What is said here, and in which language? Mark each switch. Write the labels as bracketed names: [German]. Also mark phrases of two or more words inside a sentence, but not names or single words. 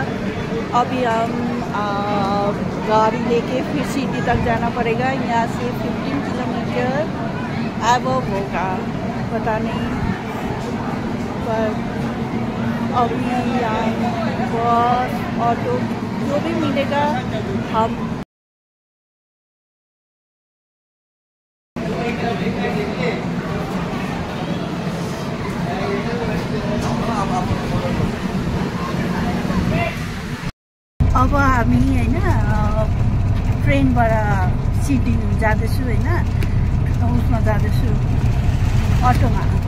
[Hindi] अभी हम गाड़ी लेके फिर सिटी तक जाना पड़ेगा। यहाँ से 15 किलोमीटर अब होगा, पता नहीं, पर अभी बस ऑटो जो भी मिलेगा हम [Nepali] अब हामी हैन ट्रेनबाट सिटी जाँदैछु हैन, उसमा जाँदैछु अटोमा।